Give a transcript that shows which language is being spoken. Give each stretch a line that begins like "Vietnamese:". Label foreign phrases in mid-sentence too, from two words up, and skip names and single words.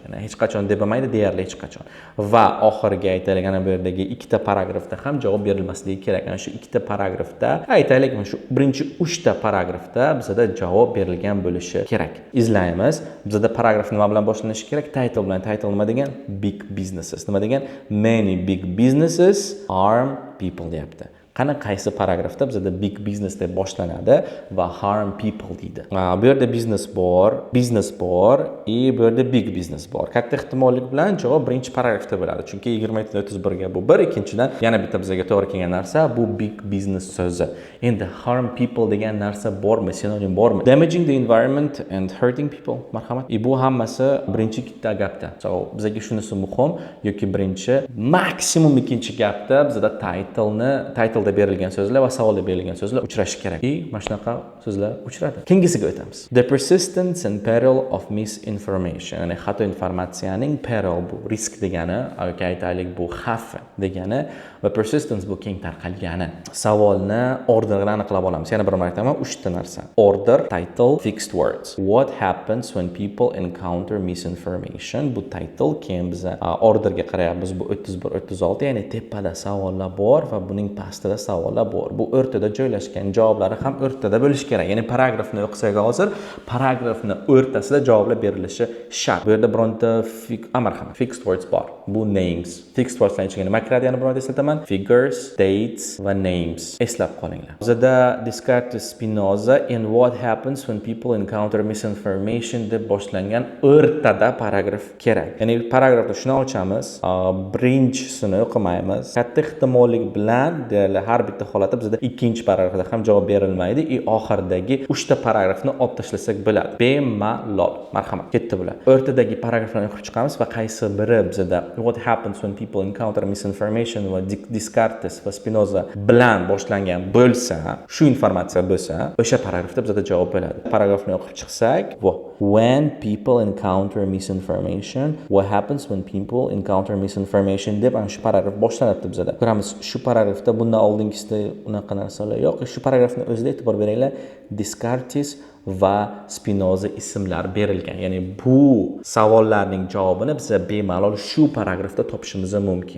Uzbek: Ya'ni hech qachon deb bo'lmaydi, deyarli hech qachon. Va oxirgi aytaylik, ana bu yerdagi 2 ta paragrafda ham javob berilmasligi kerak. Ana shu 2 ta paragrafda, aytaylik, mana shu birinchi 3 ta paragrafda bizda javob berilgan bo'lishi kerak. Izlaymiz. Bizda paragraf nima bilan boshlanishi kerak? Title bilan. Title nima degan?
English: Big businesses.
Uzbek: Nima degan?
English: Many big businesses harm people deyapti.
Uzbek: Qani qaysi paragrafda bizda
English: big business
Uzbek: deb boshlanadi va
English: harm people
Uzbek: deydi. Bu yerda business bor bu yerda
English: big business
Uzbek: bor. Katta ehtimollik bilan javob birinchi paragrafda bo'ladi. Chunki 27-31 ga bu bir, ikkinchidan yana bitta bizga to'g'ri kelgan narsa bu
English: big business
Uzbek: so'zi. Endi
English: harm people
Uzbek: degan narsa bormi, sinonim bormi?
English: Damaging the environment and hurting people.
Uzbek: Marhamat. Bu hammasi birinchi ikkita gapda. So bizga shunisi muhim yoki birinchi, maksimum ikkinchi gapda bizda title berilgan so'zlar va savolda berilgan so'zlar uchrashi kerak. Mana shunaqa so'zlar uchradi. Keyingisiga o'tamiz.
English: The persistence and peril of misinformation.
Uzbek: Ya'ni xato informatsiyaning peril bu risk degani, yoki aytaylik bu xavf degani va persistence bu keng tarqalgani. Savolni orderini aniqlab olamiz. Yana bir marta aytaman, 3 ta narsa.
English: Order, title, fixed words. What happens when people encounter misinformation?
Uzbek: Bu title, keyin biz orderga qarayapmiz. Bu 31-36, ya'ni tepada savollar bor va buning pastida savollar bor. Bu o'rtada joylashgan, javoblari ham o'rtada bo'lishi kerak. Ya'ni paragrafni o'qisak hozir, paragrafni o'rtasida javoblar berilishi shart. Bu yerda bironta
English: fixed words
Uzbek: bor. Bu names.
English: Fixed wordslar
Uzbek: ichiga nima kiradi? Yana bironta eslataman.
English: Figures, dates
Uzbek: va names. Eslab qolinglar. Bizda Descartes, Spinoza and
English: what happens when people encounter misinformation
Uzbek: deb boshlangan o'rtada paragraf kerak. Ya'ni paragrafni shuni ochamiz, birinchisini o'qimaymiz. Katta ehtimollik bilan har bitta holatda bizda ikkinchi paragrafda ham javob berilmaydi. Oxirdagi 3 ta paragrafni olib tashlasak bo'ladi. Bemalol. Marhamat, ketdi bular. O'rtadagi paragraflarni o'qib chiqamiz va qaysi biri bizda
English: what happens when people encounter misinformation
Uzbek: va Descartes va Spinoza bilan boshlangan bo'lsa, shu informatsiya bo'lsa, o'sha paragrafda bizda javob bo'ladi. Paragrafni o'qib chiqsak,
English: when people encounter misinformation, what happens when people encounter misinformation
Uzbek: deb ana shu paragraf boshlanadi bizda. Ko'ramiz, shu paragrafda bundan oldingisida unaqa narsalar yo'q. Shu paragrafni o'zida e'tibor beringlar. Descartes va Spinoza ismlar berilgan. Ya'ni bu savollarning javobini biz bemalol shu paragrafda topishimiz mumkin.